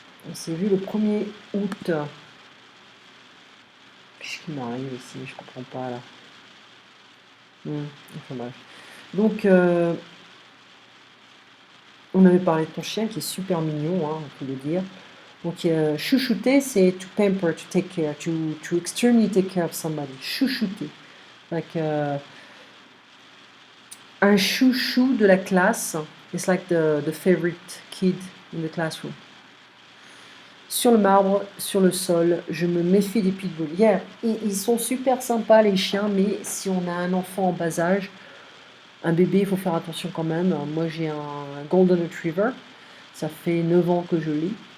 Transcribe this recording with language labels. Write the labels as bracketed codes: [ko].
[fr] On s'est vu le 1er août. Qu'est-ce qui m'arrive ici? Je comprends pas là. Enfin bref. Donc, on avait parlé de ton chien qui est super mignon, hein, on peut le dire. Donc, chouchouter, c'est [en] to pamper, to take care, to extremely take care of somebody. Chouchouter. [fr] Like, un chouchou de la classe. [en] It's like the favorite kid in the classroom. [fr] Sur le marbre, sur le sol, je me méfie des pitbulls. Yeah, ils sont super sympas les chiens, mais si on a un enfant en bas âge, un bébé, il faut faire attention quand même. Moi j'ai un Golden Retriever, ça fait 9 ans que je l'ai.